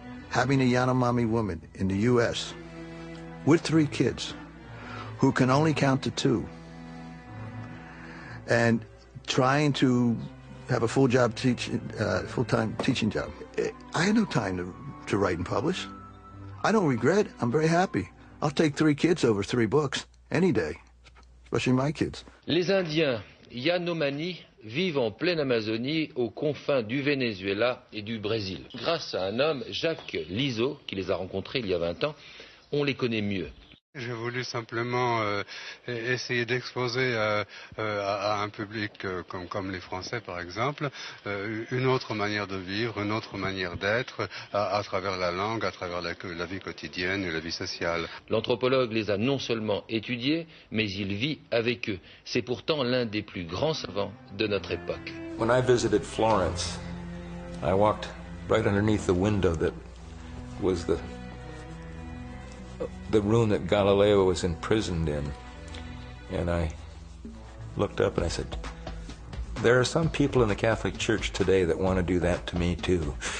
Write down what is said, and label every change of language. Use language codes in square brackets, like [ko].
[en] Having a Yanomami woman in the U.S. with 3 kids who can only count to 2 and trying to have a full-time teaching job. I had no time to write and publish. I don't regret. I'm very happy. I'll take 3 kids over 3 books any day, especially my kids. [fr] Les Indiens Yanomami vivent en pleine Amazonie, aux confins du Venezuela et du Brésil. Grâce à un homme, Jacques Lizot, qui les a rencontrés il y a 20 ans, on les connaît mieux. J'ai voulu simplement essayer d'exposer à un public comme les Français, par exemple, une autre manière de vivre, une autre manière d'être, à travers la langue, à travers la vie quotidienne et la vie sociale. L'anthropologue les a non seulement étudiés, mais il vit avec eux. C'est pourtant l'un des plus grands savants de notre époque. [en] When I visited Florence, I walked right underneath the window that was the room that Galileo was imprisoned in. And I looked up and I said, there are some people in the Catholic Church today that want to do that to me too.